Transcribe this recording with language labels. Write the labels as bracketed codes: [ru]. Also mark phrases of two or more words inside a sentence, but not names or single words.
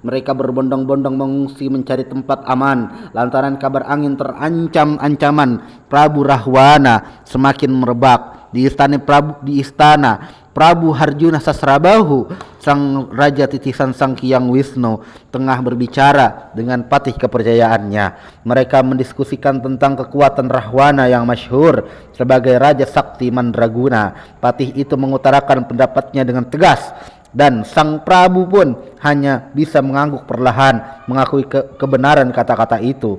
[id] Mereka berbondong-bondong mengungsi mencari tempat aman lantaran kabar angin terancam-ancaman Prabu Rahwana semakin merebak. Di istana Prabu Harjuna Sasrabahu, sang raja titisan Sang Hyang Wisnu, tengah berbicara dengan patih kepercayaannya. Mereka mendiskusikan tentang kekuatan Rahwana yang masyhur sebagai Raja Sakti Mandraguna. Patih itu mengutarakan pendapatnya dengan tegas, dan Sang Prabu pun hanya bisa mengangguk perlahan mengakui kebenaran kata-kata itu.